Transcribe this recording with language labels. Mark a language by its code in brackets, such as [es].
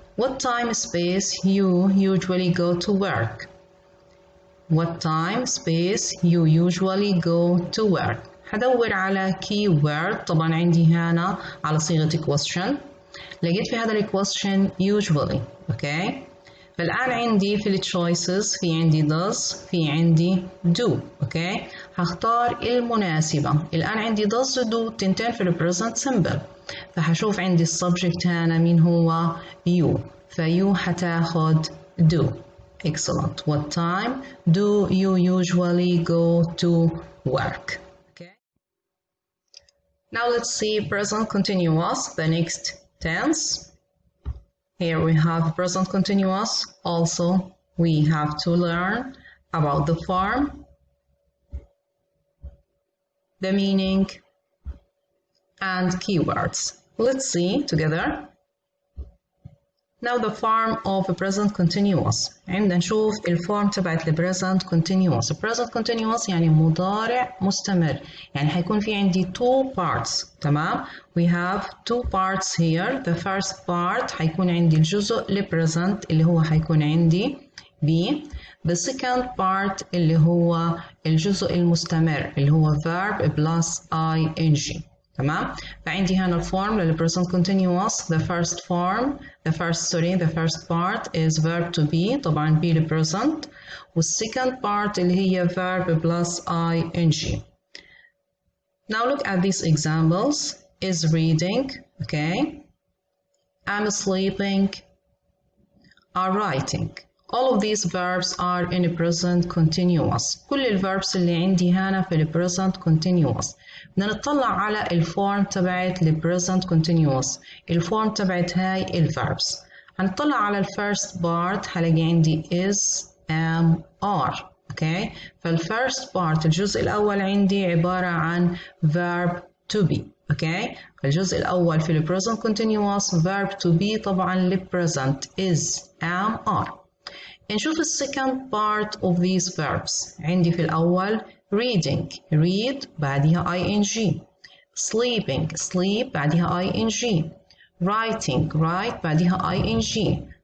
[en] What time space you usually go to work? What time space you usually go to work? [ar] هدور على keyword، طبعا عندي هنا على صيغة question. لقيت في هذا ال question usually، okay؟ فالآن عندي في ال choices في عندي does، في عندي do، okay؟ هختار المناسبة. الآن عندي does و do تنتين في ال present simple، فهشوف عندي السبجكت هنا مين هو؟ you، فيو هتاخد do. [en] Excellent. What time do you usually go to work? Okay. Now let's see present continuous, the next tense. Here we have present continuous. Also, we have to learn about the form, the meaning, and keywords. Let's see together. Now the form of a present continuous. [ar] عندنا نشوف الفورم تبعت ال present continuous. present continuous يعني مضارع مستمر، يعني حيكون في عندي [en] two parts. [ar] تمام؟ [en] We have two parts here. The first part [ar] حيكون عندي الجزء ال present اللي هو حيكون عندي B. [en] The second part [ar] اللي هو الجزء المستمر اللي هو [en] verb plus ing. [ar] تمام؟ فعندي هنا الفورم لل present continuous. [en] The first part is verb to be، [ar] طبعا [en] be ل present، والsecond part [ar] اللي هي [en] verb plus ing. Now look at these examples. Is reading, okay? I'm sleeping, are writing. All of these verbs are in the present continuous. [ar] كل الverbs اللي عندي هنا في ال present continuous. بدنا نطلع على الفورم تبعت ال present continuous. الفورم تبعت هاي الverbs. هنطلع على [en] first part [ar] هلاقي عندي [en] is, am, are. Okay? [ar] فال [en] first part [ar] الجزء الأول عندي عبارة عن verb to be. [en] Okay? [ar] فالجزء الأول في ال present continuous [en] verb to be [ar] طبعا ل present [en] is, am, are. [ar] نشوف [en] second part of these verbs. [ar] عندي في الأول reading، read بعدها ing، sleeping، sleep بعدها ing، writing، write بعدها ing.